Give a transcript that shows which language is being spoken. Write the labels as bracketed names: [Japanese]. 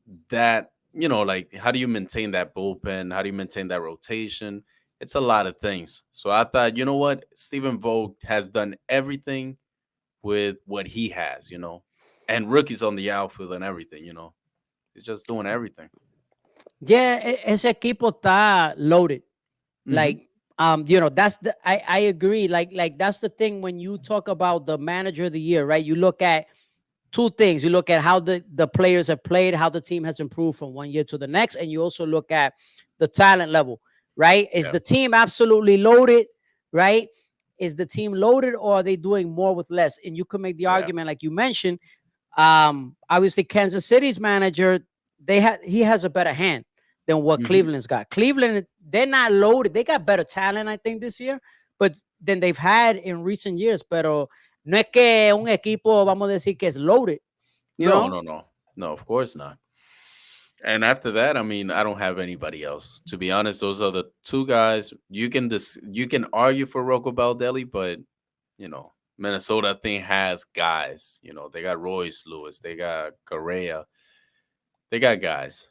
[English] that, like, how do you maintain that bullpen? How do you maintain that rotation? It's a lot of things. So I thought, you know what? Stephen Vogt has done everything with what he has, and rookies on the outfield and everything. He's just doing everything. [Spanish] Yeah, ese equipo está loaded. Hmm. [English] Like, that's I agree. Like that's the thing when you talk about the manager of the year, right? You look at two things. You look at how the players have played, how the team has improved from one year to the next, and you also look at the talent level, right? Is Yeah. the team absolutely loaded, right? Is the team loaded, or are they doing more with less? And you can make the Yeah. argument, like you mentioned, obviously Kansas City's manager, he has a better hand than what Hmm. Cleveland's got. Cleveland, they're not loaded. They got better talent, I think, this year, but than they've had in recent years. [Spanish] Pero no es que un equipo, vamos a decir, que es loaded, [English] you No, know? no, no. No, of course not. And after that, I mean, I don't have anybody else. To be honest, those are the two guys. You can argue for Rocco Baldelli, but Minnesota, I think, has guys. They got Royce Lewis, they got Correa, they got guys.